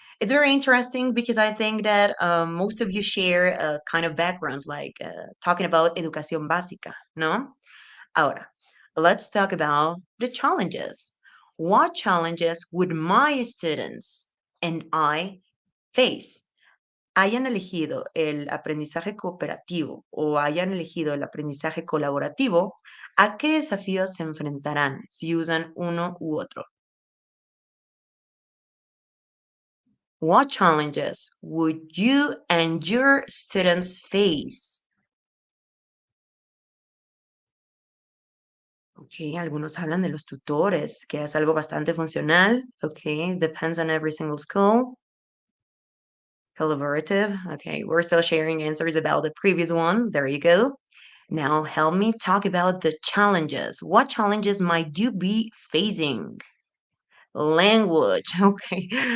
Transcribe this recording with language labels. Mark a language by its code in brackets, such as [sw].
[en] It's very interesting because I think that most of you share kind of backgrounds, like talking about [es] educación básica, [en] no? Ahora, let's talk about the challenges. What challenges would my students and I face? [es] Hayan elegido el aprendizaje cooperativo o hayan elegido el aprendizaje colaborativo, ¿a qué desafíos se enfrentarán si usan uno u otro? [en] What challenges would you and your students face? [es] Ok, algunos hablan de los tutores, que es algo bastante funcional. [en] Ok, depends on every single school. Collaborative. Okay, we're still sharing answers about the previous one. There you go. Now help me talk about the challenges. What challenges might you be facing? Language. Okay.